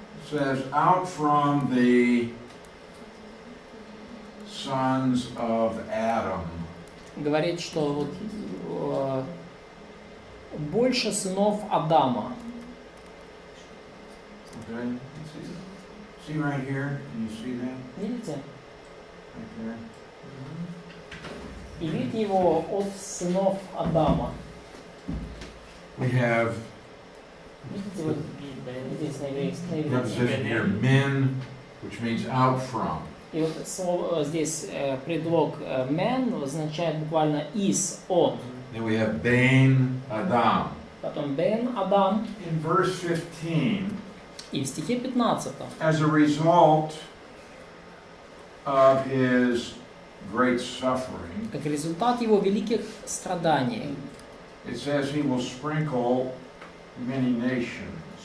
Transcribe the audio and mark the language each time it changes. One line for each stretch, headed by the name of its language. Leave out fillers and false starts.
English: says, out from the sons of Adam.
Russian: говорит, что вот, больше сынов Адама.
English: Okay? See right here? Can you see that?
Russian: Видите?
English: Right there?
Russian: И вид его от сынов Адама.
English: We have
Russian: Видите, вот здесь на еврейском
English: preposition here, men, which means out from.
Russian: И вот слово, здесь предлог man означает буквально из, от.
English: Then we have Ben Adam.
Russian: Потом бен Адам.
English: In verse 15,
Russian: И в стихе 15.
English: as a result of his great suffering,
Russian: Как результат его великих страданий,
English: it says he will sprinkle many nations.